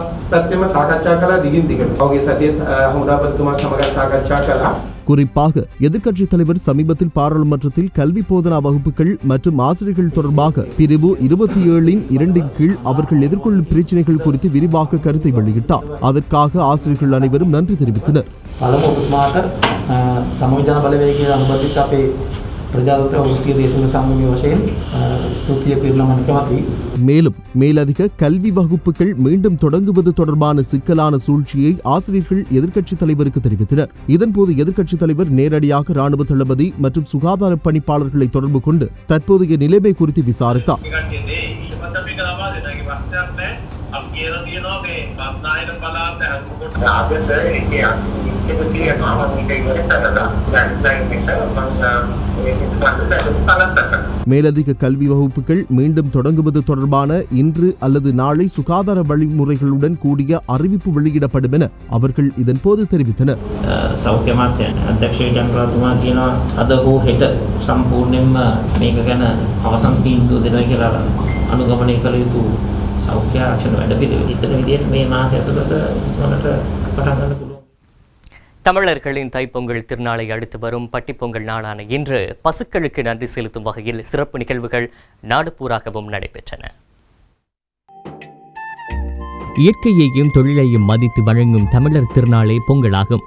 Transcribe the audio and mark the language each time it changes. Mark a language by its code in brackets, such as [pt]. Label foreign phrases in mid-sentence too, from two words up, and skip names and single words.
[si] පැත්තෙම සාකච්ඡා කළා දිගින් දිගට. ඔහුගේ සතියේ හමුදාපතිතුමා සමග සාකච්ඡා කළා. [ta] குறிப்பாக எதிர்க்கட்சித் தலைவர் சமீபத்தில் பாராளுமன்றத்தில் கல்வி போதனா வகுப்புகள் மற்றும் ஆசிரியர்கள் தொடர்பாக பிரிவு 27-இன் 2-இன் கீழ் அவர்கள் எதிர்கொள்ளும் பிரச்சினைகள் குறித்து விரிவாக கருத்தை வெளியிட்டார். அதற்காக ஆசிரியர்கள் அனைவரும் நன்றி தெரிவித்தனர். [si] සමවිධාන බලවේගයේ අනුබද්ධිත අපේ ප්‍රජාතන්ත්‍ර වෘත්තීය දේශන සම්මුතිය වශයෙන් ස්තුතිය පිරිනමන කැමැති. [ta] மேலும் மேலதிக கல்வி வகுப்புகள் மீண்டும் தொடங்குவது தொடர்பான சிக்கலான சூழ்ச்சியை ஆசிரியர்கள் எதிர்க்கட்சித் தலைவருக்கு தெரிவித்தனர். இதன்போது எதிர்க்கட்சித் தலைவர் நேரடியாக ராணுவ தளபதி மற்றும் சுகாதார பணிப்பாளர்களை தொடர்பு கொண்டு தற்போதைய நிலைமை குறித்து விசாரித்தார். மேலதிக கல்வி வகுப்புகள் மீண்டும் தொடங்குவது தொடர்பான இன்று அல்லது நாளை சுகாதார வழிமுறைகளுடன் கூடிய அறிவிப்பு வெளியிடப்படும் என அவர்கள் இதன்போது தெரிவித்தனர். [si] සෞඛ්‍ය අමාත්‍ය අධ්‍යක්ෂ ජනරාල්තුමා කියනවා අද හෝ හෙට සම්පූර්ණයෙන්ම මේක ගැන අවසන් තීන්දුව දෙනවා කියලා අනුගමනය කළ යුතු සෞඛ්‍ය ආරක්ෂණ වැඩපිළිවෙල ඉදිරි විදිහට මේ මාසය ඇතුළත මොනට පටන් ගන්න පුළුවන්. [ta] தமிழர்களின் தைப்பொங்கல் திருநாளை அடுத்து வரும் பட்டிப்பொங்கல் நாளான இன்று பசுக்களுக்கு நன்றி செலுத்தும் வகையில் சிறப்பு நிகழ்வுகள் நாடு பூராகவும் நடைபெற்றன. இயற்கையையும் தொழிலையும் மதித்து வழங்கும் தமிழர் திருநாளே பொங்கலாகும்.